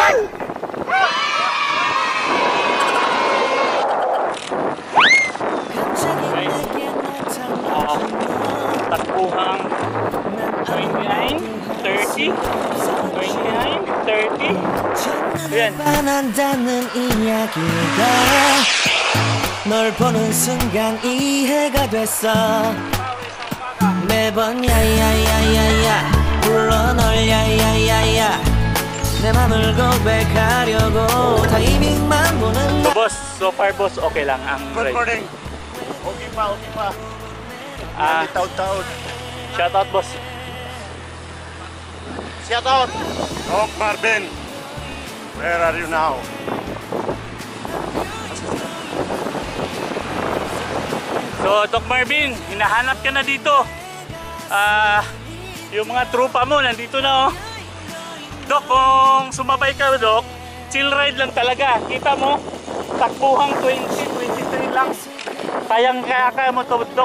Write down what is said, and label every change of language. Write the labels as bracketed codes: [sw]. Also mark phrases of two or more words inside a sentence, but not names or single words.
[tl] Takbuhang 29, 30, 29, 30. Ayan. [ko] 반한다는 이야기가 널 보는 순간 이해가 됐어. 매번 야야야야야 불러 널 야야야야 내 맘을 고백하려고 타이밍만 보는 [en] So boss, so far boss, okay [tl] lang ang [en] Good ride. [tl] morning. Okay pa. Taon-taon. [en] Shoutout boss. Shoutout. Doc Marvin. Where are you now? [tl] So Doc Marvin, hinahanap ka na dito. Yung mga tropa mo nandito na oh. Doc, kung sumabay ka Doc, [en] chill ride [tl] lang talaga. Kita mo, takbuhang 23 lang. Kaya mo to Doc.